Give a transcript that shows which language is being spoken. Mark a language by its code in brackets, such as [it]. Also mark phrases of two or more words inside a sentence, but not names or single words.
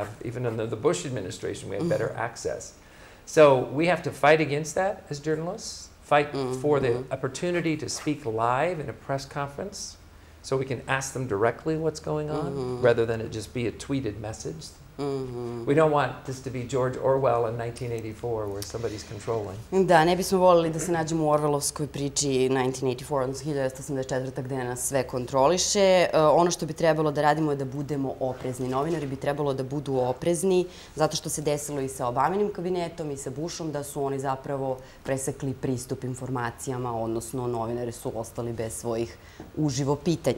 [en] Even under the Bush administration, we had better access. So we have to fight against that as journalists. Fight for the opportunity to speak live in a press conference so we can ask them directly what's going on rather than it just be a tweeted message. We don't want this to be George Orwell in 1984 where somebody's controlling. [sr] Da, ne bismo voljeli da se nađemo u Orwellovskoj priči 1984, odnosno 1984. gde nas sve kontroliše. Ono što bi trebalo da radimo je da budemo oprezni. Novinari bi trebalo da budu oprezni zato što se desilo i sa Obaminim kabinetom i sa Bushom da su oni zapravo presekli pristup informacijama, odnosno novinari su ostali bez svojih uživo pitanja.